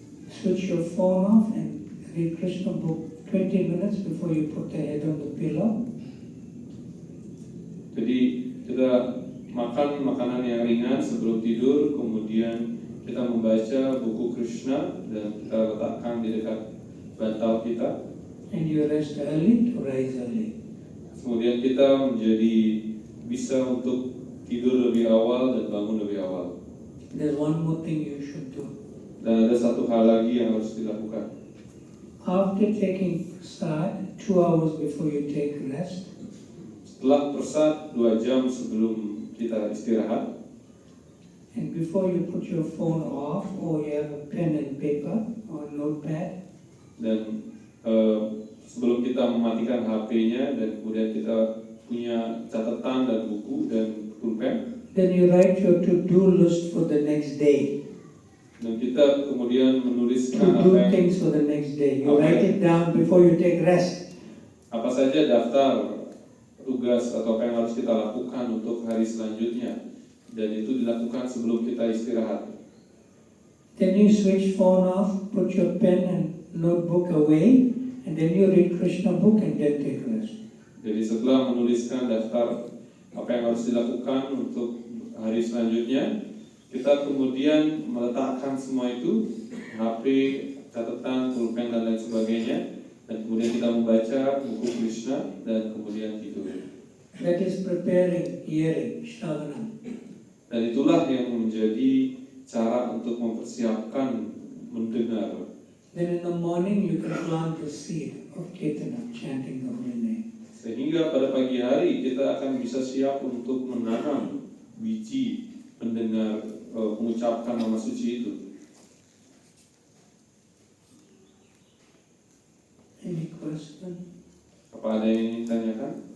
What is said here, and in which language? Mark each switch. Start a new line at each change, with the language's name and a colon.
English: Switch your phone off and read Krishna book 20 minutes before you put the head on the pillow.
Indonesian: Jadi kita makan makanan yang ringan sebelum tidur, kemudian kita membaca buku Krishna dan kita letakkan di dekat bantal kita.
English: And you rest early to rise early.
Indonesian: Kemudian kita menjadi bisa untuk tidur lebih awal dan bangun lebih awal.
English: There's one more thing you should do.
Indonesian: Dan ada satu hal lagi yang harus dilakukan.
English: After taking prasad, 2 hours before you take rest,
Indonesian: Setelah persat 2 jam sebelum kita istirahat,
English: and before you put your phone off or you have a pen and paper or notepad,
Indonesian: dan sebelum kita mematikan HP-nya dan kemudian kita punya catatan dan buku dan pulpen,
English: then you write your to-do list for the next day.
Indonesian: dan kita kemudian menuliskan
English: To do things for the next day. You write it down before you take rest.
Indonesian: apa saja daftar tugas atau apa yang harus kita lakukan untuk hari selanjutnya, dan itu dilakukan sebelum kita istirahat.
English: Then you switch phone off, put your pen and notebook away, and then you read Krishna book and then take rest.
Indonesian: Jadi setelah menuliskan daftar apa yang harus dilakukan untuk hari selanjutnya, kita kemudian meletakkan semua itu, HP, catatan, pulpen dan lain sebagainya, dan kemudian kita membaca buku Krishna dan kemudian tidur.
English: That is preparing hearing, Shravana.
Indonesian: Dan itulah yang menjadi cara untuk mempersiapkan mendengar.
English: Then in the morning you can plant the seed of Kirtana, chanting the holy name.
Indonesian: Sehingga pada pagi hari kita akan bisa siap untuk menanam biji mendengar mengucapkan nama suci itu.
English: Any question?
Indonesian: Apa ada yang ingin tanyakan?